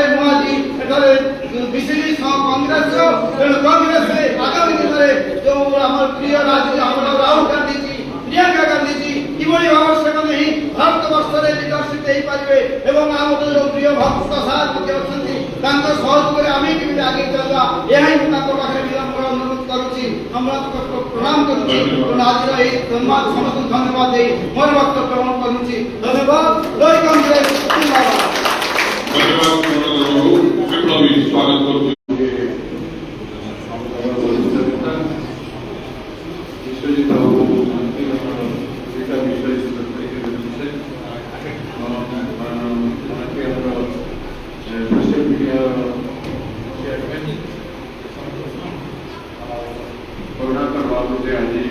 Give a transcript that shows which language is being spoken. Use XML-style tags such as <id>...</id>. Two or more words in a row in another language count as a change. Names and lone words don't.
<or>ମୁଁ ଆଜି ଏଠାରେ ବିଜେଡି ସହ କଂଗ୍ରେସ, ତେଣୁ କଂଗ୍ରେସରେ ଆଗାମୀ ଦିନରେ ଯୋଉ ଆମର ପ୍ରିୟ ଆମର ରାହୁଲ ଗାନ୍ଧୀଜୀ, ପ୍ରିୟଙ୍କା ଗାନ୍ଧୀଜୀ କିଭଳି ଭାବରେ ସେମାନେ ହିଁ ଭାରତ ବର୍ଷରେ ଲିଡରସିପ ଦେଇପାରିବେ ଏବଂ ଆମର ଯୋଉ ପ୍ରିୟ ଭକ୍ତ ସାର୍ ମଧ୍ୟ ଅଛନ୍ତି ତାଙ୍କ ସହଯୋଗରେ ଆମେ କେମିତି ଆଗେଇ ଚାଲିବା, ଏହା ହିଁ ମୁଁ ତାଙ୍କ ପାଖରେ ବିଳମ୍ବରେ ଅନୁରୋଧ କରୁଛି, ପ୍ରଣାମ କରୁଛି। ତେଣୁ ଆଜିର ଏହି ସମ୍ବାଦ ସମସ୍ତଙ୍କୁ ଧନ୍ୟବାଦ ଦେଇ ମୋର ବକ୍ତବ୍ୟ ଗ୍ରହଣ କରୁଛି। ଧନ୍ୟବାଦ। ଜୟ କଂଗ୍ରେସ, ଜିନ୍ଦାବାଦ। ଧନ୍ୟବାଦ ବିପ୍ଳବୀ, ସ୍ୱାଗତ କରୁଛି।</or> <hi>विश्वजित</hi> <en>social media chairman</en> <hi>करुणाकर बाबू से आज</hi>